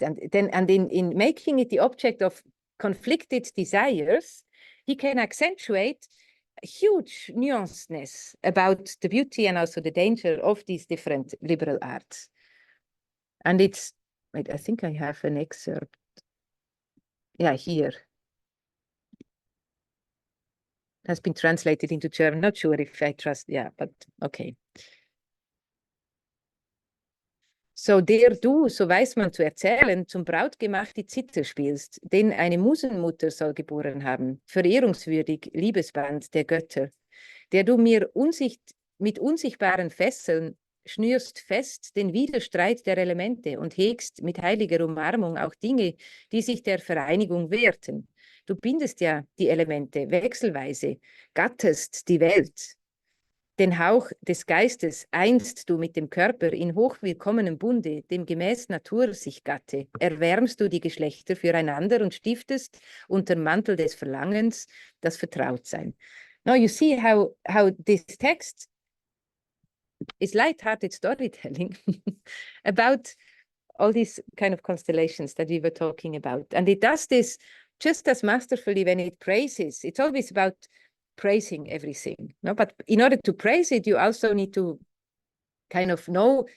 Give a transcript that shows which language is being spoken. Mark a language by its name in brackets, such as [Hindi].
[English] And in making it the object of conflicted desires, he can accentuate huge nuanceness about the beauty and also the danger of these different liberal arts. And it's, wait, I think I have an excerpt. Yeah, here. It has been translated into German. Not sure if I trust, yeah, but okay. [German] So der du, so weiß man zu erzählen, zum Brautgemach die Zither spielst, denn eine Musenmutter soll geboren haben, verehrungswürdig Liebesband der Götter, der du mir mit unsichtbaren Fesseln schnürst fest den Widerstreit der Elemente und hegst mit heiliger Umarmung auch Dinge, die sich der Vereinigung wehrten. Du bindest ja die Elemente wechselweise, gattest die Welt. Den Hauch des Geistes einst du mit dem Körper in hochwillkommenem Bunde, dem gemäß Natur sich gatte, erwärmst du die Geschlechter füreinander und stiftest unter Mantel des Verlangens das Vertrautsein. [English] Now you see how this text is light-hearted storytelling about all these kind of constellations that we were talking about. And it does this just as masterfully when it praises. It's always about praising everything. No? But in order to praise it, you also need to kind of know.